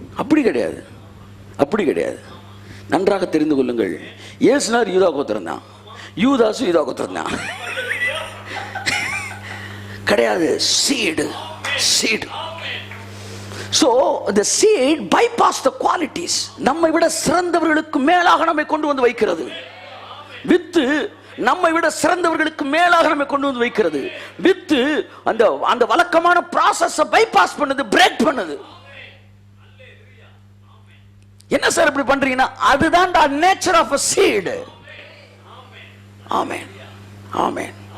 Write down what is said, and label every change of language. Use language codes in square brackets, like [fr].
[ta] அப்படி கிடையாது, அப்படி கிடையாது. நன்றாக தெரிந்து கொள்ளுங்கள், இயேசுனார் யூதா கோத்திரம் தான், யூதாசும் யூதா கோத்திரம் தான் கிடையாது. [en] Seed seed. So the seed bypass the qualities. [ta] நம்மை விட சிறந்தவர்களுக்கு மேலாக நம்மை கொண்டு வந்து வைக்கிறது. வித்து நம்மை விட சிறந்தவர்களுக்கு மேலாக நம்மை கொண்டு வந்து வைக்கிறது. வித்து அந்த வழக்கமான process பைபாஸ் பண்ணுது, பிரேக் பண்ணுது. என்ன சார் இப்படி பண்றீங்கன்னா, அதுதான் [en] the nature of a seed. [ta] Amen amen.